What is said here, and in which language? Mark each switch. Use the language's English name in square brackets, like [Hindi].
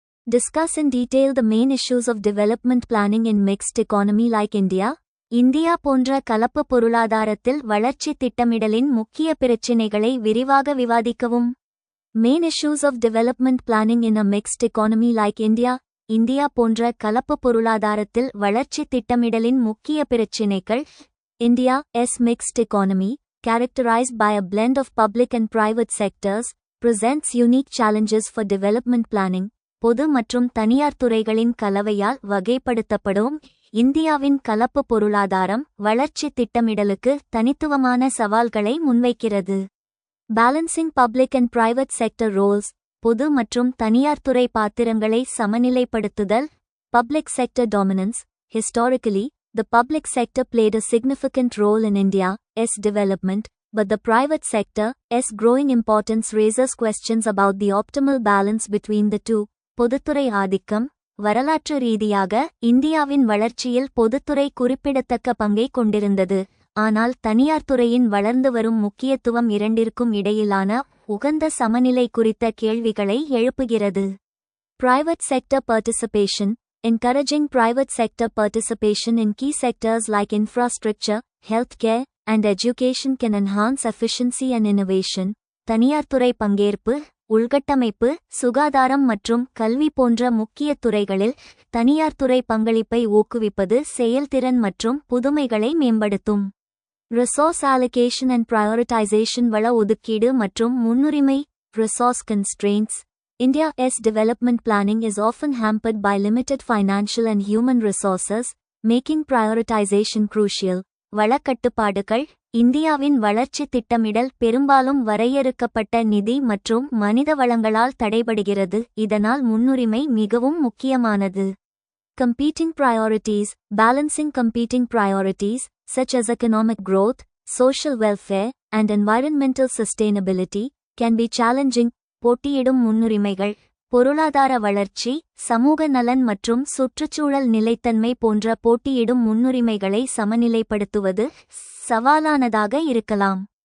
[English] Discuss in detail the main issues of development planning in mixed economy like India. [Tamil] India போன்ற கலப்பு பொருளாதாரத்தில் வளர்ச்சி திட்டமிடலின் முக்கிய பிரச்சினைகளை விரிவாக விவாதிக்கவும். [English] Main issues of development planning in a mixed economy like India. [Tamil] India போன்ற கலப்பு பொருளாதாரத்தில் வளர்ச்சி திட்டமிடலின் முக்கிய பிரச்சினைகள். [English] India's mixed economy, characterized by a blend of public and private sectors, presents unique challenges for development planning. [Tamil] பொது மற்றும் தனியார் துறைகளின் கலவையால் வகைப்படுத்தப்படும் இந்தியாவின் கலப்பு பொருளாதாரம் வளர்ச்சி திட்டமிடலுக்கு தனித்துவமான சவால்களை முன்வைக்கிறது. [English] Balancing public and private sector roles. [Tamil] பொது மற்றும் தனியார் துறை பாத்திரங்களை சமநிலைப்படுத்துதல். [English] Public sector dominance. Historically, the public sector played a significant role in India's development, but the private sector's growing importance raises questions about the optimal balance between the two. [Tamil] பொதுத்துறை ஆதிக்கம். வரலாற்று ரீதியாக இந்தியாவின் வளர்ச்சியில் பொதுத்துறை குறிப்பிடத்தக்க பங்கை கொண்டிருந்தது. ஆனால் தனியார் துறையின் வளர்ந்து வரும் முக்கியத்துவம் இரண்டிற்கும் இடையிலான உகந்த சமநிலை குறித்த கேள்விகளை எழுப்புகிறது. [English] Private sector participation. Encouraging private sector participation in key sectors like infrastructure, healthcare, and education can enhance efficiency and innovation. [Tamil] தனியார் துறை பங்கேற்பு. உள்கட்டமைப்பு, சுகாதாரம் மற்றும் கல்வி போன்ற முக்கிய துறைகளில் தனியார் துறை பங்களிப்பை ஊக்குவிப்பது செயல்திறன் மற்றும் புதுமைகளை மேம்படுத்தும். [English] Resource allocation and prioritization. [Tamil] வள ஒதுக்கீடு மற்றும் முன்னுரிமை. [English] Resource constraints. India's development planning is often hampered by limited financial and human resources, making prioritization crucial. [Tamil] வளக்கட்டுப்பாடுகள். இந்தியாவின் வளர்ச்சி திட்டமிடல் பெரும்பாலும் வரையறுக்கப்பட்ட நிதி மற்றும் மனித வளங்களால் தடைபடுகிறது, இதனால் முன்னுரிமை மிகவும் முக்கியமானது. [English] Competing priorities. Balancing competing priorities, such as economic growth, social welfare, and environmental sustainability, can be challenging. [Tamil] போட்டியிடும் முன்னுரிமைகள். பொருளாதார வளர்ச்சி, சமூக நலன் மற்றும் சுற்றுச்சூழல் நிலைத்தன்மை போன்ற போட்டியிடும் முன்னுரிமைகளை சமநிலைப்படுத்துவது சவாலானதாக இருக்கலாம்.